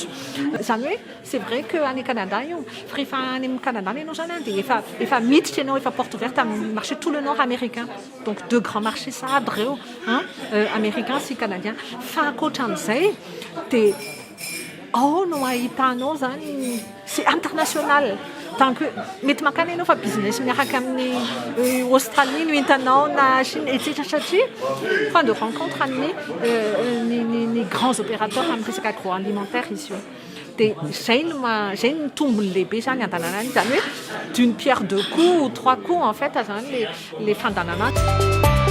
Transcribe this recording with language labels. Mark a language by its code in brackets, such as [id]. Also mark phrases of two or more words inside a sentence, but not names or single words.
[mg] Zany hoe [fr] c'est vrai que [mg] any Canada io rehefa any amin'ny Canada ianao zany dia efa miditra ianao efa [fr] porte ouverte [mg] amin'ny marché [fr] tout le nord américain donc deux grands marchés ça [mg] aby reo américain sy canadien fa ankoatra amin'izay dia ao no ahitanao zany [fr] c'est international tant que [mg] mety makany ianao fa business miaraka amin'ny Australie no hitanao na Chine etc satria [fr] point de rencontre [mg] amin'ny [fr] grands opérateurs [mg] amin'ny resaka agroalimentaire izy io dia zay no tombony lehibe zany andanana zany hoe [fr] d'une pierre deux coups ou trois coups en fait [mg] zany le fandanana.